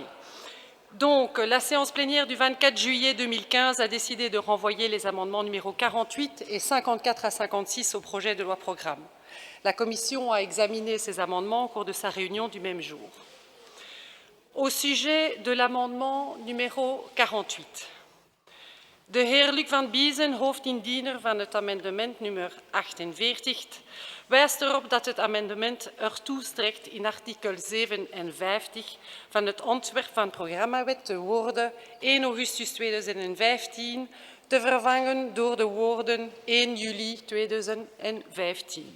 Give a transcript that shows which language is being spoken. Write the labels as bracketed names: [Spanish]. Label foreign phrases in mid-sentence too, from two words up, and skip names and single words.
[French] Donc, la séance plénière du 24 juillet 2015 a décidé de renvoyer les amendements numéros 48 et 54 à 56 au projet de loi programme. La Commission a examiné ces amendements au cours de sa réunion du même jour. Au sujet de l'amendement numéro 48. [Dutch] De heer Luc van Biezen, hoofdindiener van het amendement nummer 48, wijst erop dat het amendement ertoe strekt in artikel 57 van het ontwerp van programmawet de woorden 1 augustus 2015 te vervangen door de woorden 1 juli 2015.